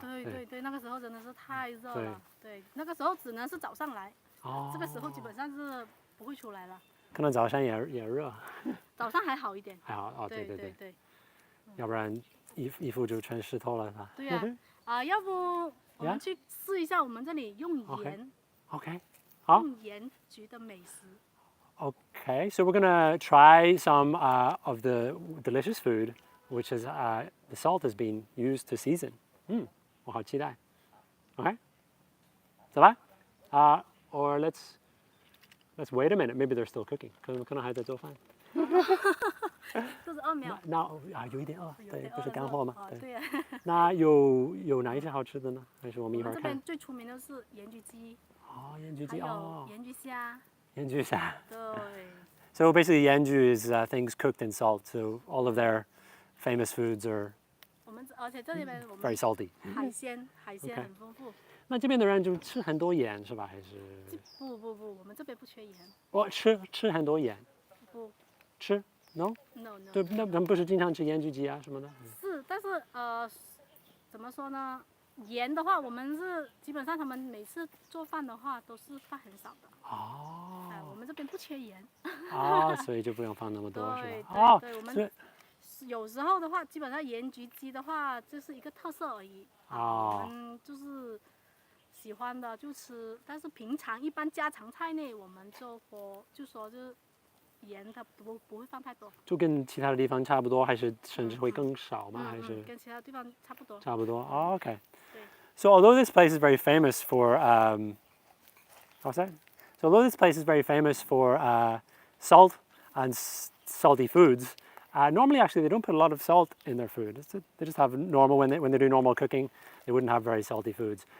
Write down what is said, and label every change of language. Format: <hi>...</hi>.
<zh>对，那个时候真的是太热了。对，那个时候只能是早上来，这个时候基本上是不会出来了。可能早上也热。早上还好一点。还好哦，对。对。要不然衣服就全湿透了是吧？对呀，要不我们去试一下我们这里用盐。</zh> <en>OK，</en> <zh>好。用盐焗的美食。</zh> <en>Okay, so we're gonna try some of the delicious food, which is the salt has been used to season.</en> <zh>我好期待。</zh> <en>Okay,</en> <zh>走吧。</zh> <en>Or let's wait a minute. Maybe they're still cooking.</en> <zh>可能还在做饭。肚子饿没有？那有一点饿，对，不是干货吗？对呀。那有哪一些好吃的呢？还是我们一会儿看。这边最出名的是盐焗鸡。盐焗鸡哦。盐焗虾。盐焗虾。对。</zh> <en>So basically, yenju is things cooked in salt. So all of their famous foods are</en> <zh>而且这里面我们</zh> <en>very salty.</en> <zh>海鲜很丰富。那这边的人就吃很多盐是吧？还是？不，我们这边不缺盐。吃很多盐。不。吃 ？</zh> <en>No。</en> <zh>对，那咱们不是经常吃盐焗鸡啊什么的？是，但是怎么说呢？盐的话，我们是基本上他们每次做饭的话都是放很少的。我们这边不缺盐。所以就不用放那么多是吧？对，我们有时候的话，基本上盐焗鸡的话就是一个特色而已。我们就是喜欢的就吃，但是平常一般家常菜内我们就说就是盐它不会放太多。就跟其他的地方差不多，还是甚至会更少吗？还是？跟其他地方差不多。差不多。</zh> <en>Okay.</en> <zh>对。</zh> <en>So although this place is very famous for what's that? So although this place is very famous for salt and salty foods, normally actually they don't put a lot of salt in their food. They just have normal when they do normal cooking, they wouldn't have very salty foods.</en>